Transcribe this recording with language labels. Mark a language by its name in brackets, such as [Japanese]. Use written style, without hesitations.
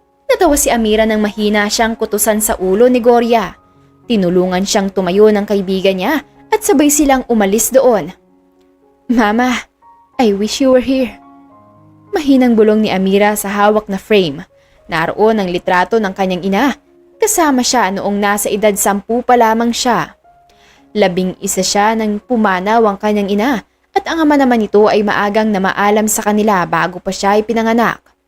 [Filipino] Natawa si Amira nang mahina siyang kutusan sa ulo ni Gloria. Tinulungan siyang tumayo ng kaibigan niya at sabay silang umalis doon. [English] Mama, I wish you were here. [Filipino] Mahinang bulong ni Amira sa hawak na frame. Naroon ang litrato ng kanyang ina. Kasama siya noong nasa edad 10 pa lamang siya. 11 siya nang pumanaw ang kanyang ina at ang ama naman nito ay maagang namaalam sa kanila bago pa siya ay pinanganak.